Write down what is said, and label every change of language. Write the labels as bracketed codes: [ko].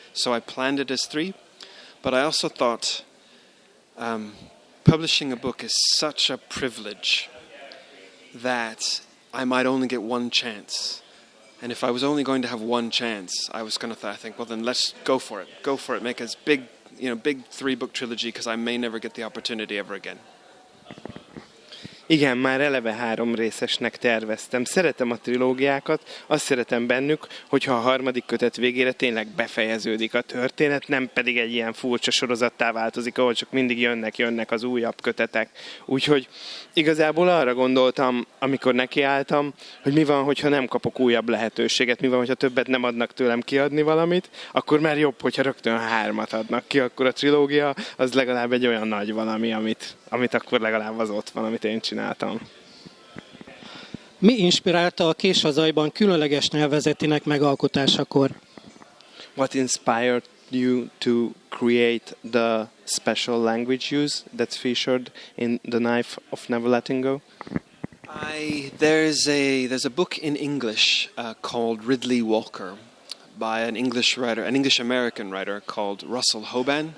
[en] So I planned it as 3. But I also thought publishing a book is such a privilege that I might only get one chance. And if I was only going to have one chance, I was going to think, well, then let's go for it. Go for it. Make a big 3-book trilogy because I may never get the opportunity ever again. [hu] Igen, már eleve 3 részesnek terveztem. Szeretem a trilógiákat, azt szeretem bennük, hogyha a 3. kötet végére tényleg befejeződik a történet, nem pedig egy ilyen furcsa sorozattá változik, ahol csak mindig jönnek az újabb kötetek. Úgyhogy igazából arra gondoltam, amikor nekiálltam, hogy mi van, hogyha nem kapok újabb lehetőséget, mi van, hogyha többet nem adnak tőlem kiadni valamit, akkor már jobb, hogyha rögtön 3 adnak ki, akkor a trilógia az legalább egy olyan nagy valami, amit akkor legalább az ott van, amit én csináltam. Mi inspirálta a Kés a zajban különleges nyelvezetének megalkotásakor? [en] What inspired you to create the special language use that's featured in The Knife of Never Letting Go? There's a book in English called Ridley Walker by an English-American writer called Russell Hoban.